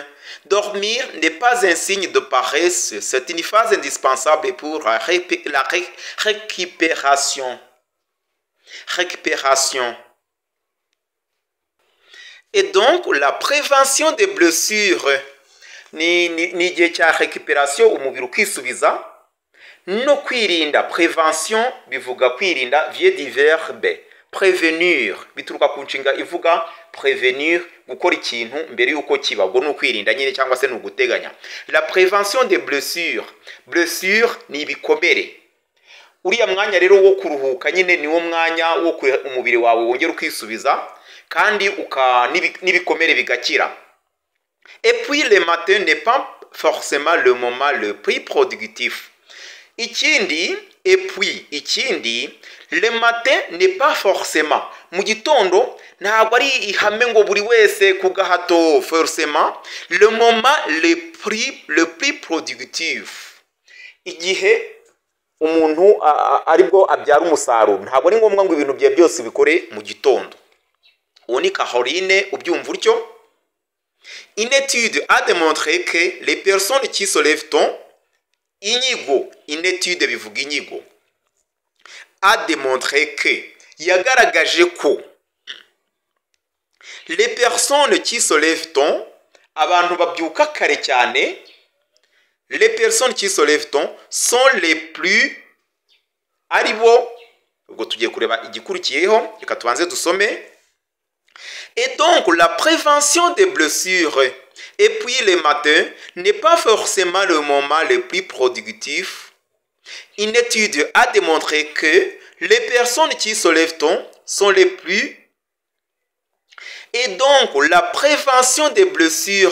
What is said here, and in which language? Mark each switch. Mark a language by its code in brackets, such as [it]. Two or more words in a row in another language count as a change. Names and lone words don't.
[fr] Dormir n'est pas un signe de paresse, c'est une phase indispensable pour la récupération. Et donc, la prévention des blessures [rw] ni igihe cya récupération umubiri ukisubiza no kwirinda. Prévention bivuga kwirinda, [fr] vient du verbe prévenir, [rw] bituruka ku nshinga ivuga prévenir, gukora ikintu mbere yuko kiba, ubwo ni ukwirinda nyine cyangwa se ni uguteganya. [fr] La prévention des blessures, blessure [rw] ni ibikomere. Uriya mwanya rero wo kuruhuka nyine niwo mwanya wo umubiri wawe wongera ukisubiza kandi n'ibikomere bigakira. [fr] Et puis le matin n'est pas forcément le moment le plus productif. Ikindi, le matin n'est pas forcément. [rw] Mu gitondo ntabwo ari ihame ngo buri wese ku gahato [fr] forcément le moment le plus productif. [rw] Igihe umuntu aribwo abyara umusaruro, ntabwo ari ngombwa ngo ibintu bye byose bikore mu gitondo. Uwo ni Caroline ubyumva utyo. [fr] Une étude a démontré que les personnes qui se lèvent tôt, une étude [rw] bivuga inyigo, [fr] a démontré que, [rw] yagaragaje ko, [fr] les personnes qui se lèvent tôt, [rw] abantu babyuka kare cyane, [fr] les personnes qui se lèvent tôt sont les plus, [rw] aribo, ubwo tugiye kureba igikurikiyeho, reka tubanze dusome. [fr] Et donc, la prévention des blessures, et puis le matin, n'est pas forcément le moment le plus productif. Une étude a démontré que les personnes qui se lèvent tôt sont les plus. Et donc, la prévention des blessures.